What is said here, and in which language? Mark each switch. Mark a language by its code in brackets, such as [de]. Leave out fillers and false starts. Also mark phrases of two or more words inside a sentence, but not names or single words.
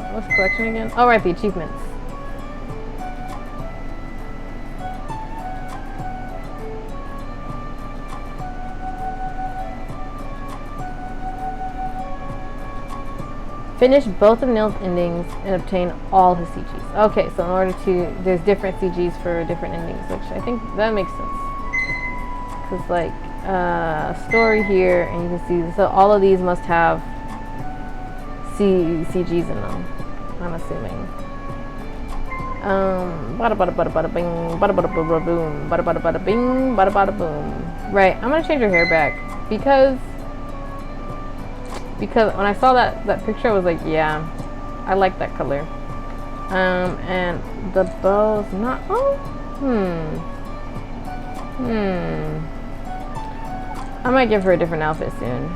[en] What's collection again? Oh, right, the achievements. Finish both of Neil's endings and obtain all his CGs. Okay, so in order to, there's different CGs for different endings, which I think that makes sense. Because like, story here, and you can see, so all of these must have CGs in them, I'm assuming. Bada bada bada bada bing, bada bada bada boom, bada bada bada bing, bada bada boom. Right, I'm gonna change her hair back, because when I saw that picture, I was like, yeah, I like that color. And the bow's not, I might give her a different outfit soon.